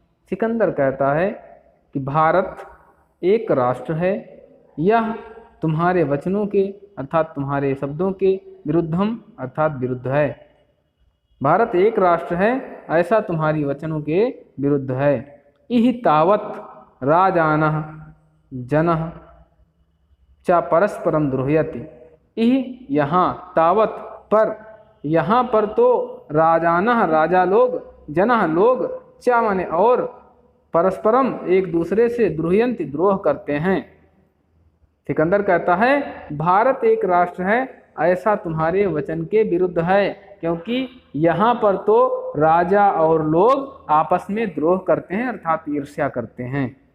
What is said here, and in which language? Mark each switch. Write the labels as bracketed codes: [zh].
[hi] सिकंदर कहता है कि भारत एक राष्ट्र है, यह तुम्हारे वचनों के अर्थात तुम्हारे शब्दों के विरुद्धम अर्थात विरुद्ध है। भारत एक राष्ट्र है ऐसा तुम्हारी वचनों के विरुद्ध है। [sa] इहि तावत राजानः जनः च परस्परम द्रोहयति। [hi] इहि यहाँ, तावत पर, यहाँ पर तो, राजानः राजा लोग, जनः लोग, च माने और, परस्परम एक दूसरे से, द्रोहयन्ति द्रोह करते हैं। सिकंदर कहता है भारत एक राष्ट्र है ऐसा तुम्हारे वचन के विरुद्ध है, क्योंकि यहाँ पर तो राजा और लोग आपस में द्रोह करते हैं अर्थात ईर्ष्या करते हैं।